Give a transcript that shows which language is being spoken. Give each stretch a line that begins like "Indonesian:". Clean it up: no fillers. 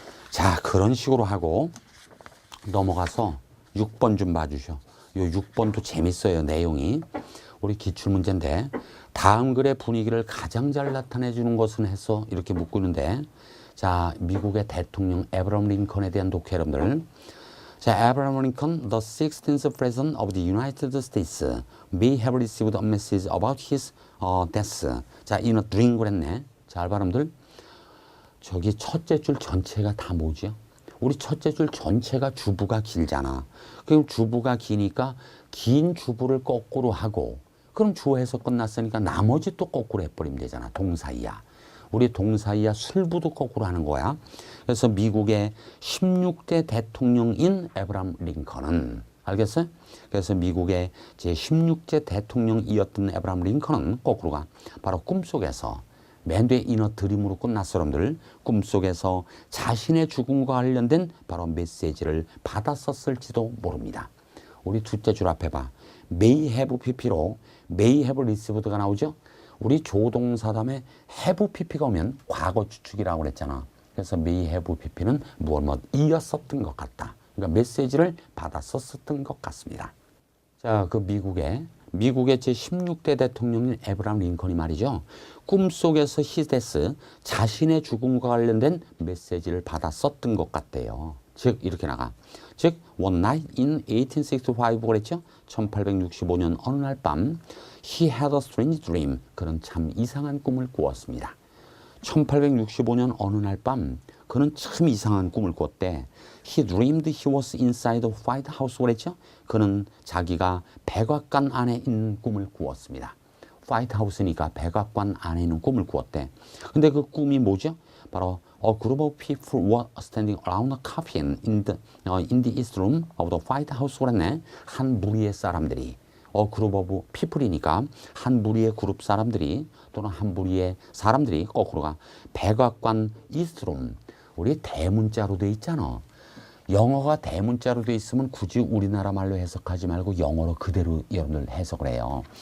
Korean: 자, 그런 식으로 하고 넘어가서 6번 좀 봐주셔. 요 6번도 재밌어요, 내용이. 우리 기출문제인데 다음 글의 분위기를 가장 잘 나타내 주는 것은 해서 이렇게 묻고 있는데, 자, 미국의 대통령 에브라함 링컨에 대한 독해 여러분들.
English: 자, 에브라함 링컨, the 16th President of the United States, may have received a message about his death.
Korean: 자,
English: in a dream
Korean: 그랬네. 잘 봐, 여러분들. 저기 첫째 줄 전체가 다 뭐죠? 우리 첫째 줄 전체가 주부가 길잖아. 그럼 주부가 기니까 긴 주부를 거꾸로 하고 그럼 주어에서 끝났으니까 나머지 또 거꾸로 해버리면 되잖아. 동사이야. 우리 동사이야 술부도 거꾸로 하는 거야. 그래서 미국의 16대 대통령인 에브라함 링컨은 알겠어요? 그래서 미국의 제16대 대통령이었던 에브라함 링컨은 거꾸로가 바로 꿈속에서 맨 뒤에 이너 드림으로 끝났어 여러분들. 꿈속에서 자신의 죽음과 관련된 바로 메시지를 받았었을지도 모릅니다. 우리 둘째 줄 앞에 봐. may have pp로 may have received가 나오죠. 우리 조동사 다음에 have pp가 오면 과거 주축이라고 그랬잖아. 그래서 may have pp는 무엇 이었었던 것 같다. 그러니까 메시지를 받았었던 것 같습니다. 자, 그 미국의 제16대 대통령인 에브라함 링컨이 말이죠. 꿈속에서 히데스 자신의 죽음과 관련된 메시지를 받았었던 것 같대요. 즉 이렇게 나가.
English: 즉 one night in 1865 그랬죠.
Korean: 1865년 어느 날 밤
English: he had a strange dream.
Korean: 그는 참 이상한 꿈을 꾸었습니다. 1865년 어느 날 밤 그는 참 이상한 꿈을 꿨대.
English: He dreamed he was inside the White House 그랬죠.
Korean: 그는 자기가 백악관 안에 있는 꿈을 꾸었습니다. 화이트 하우스니까 백악관 안에 있는 꿈을 꾸었대. 근데 그 꿈이 뭐죠?
English: 바로 a group of people were standing around a coffin in the east room of the White House 그랬네.
Korean: 한 무리의 사람들이 그룹 오브 피플이니까 한 무리의 그룹 사람들이 또는 한 무리의 사람들이 거꾸로가 백악관 이스트룸 우리 대문자로 돼 있잖아. 영어가 대문자로 돼 있으면 굳이 우리나라 말로 해석하지 말고 영어로 그대로 여러분들 해석을 해요.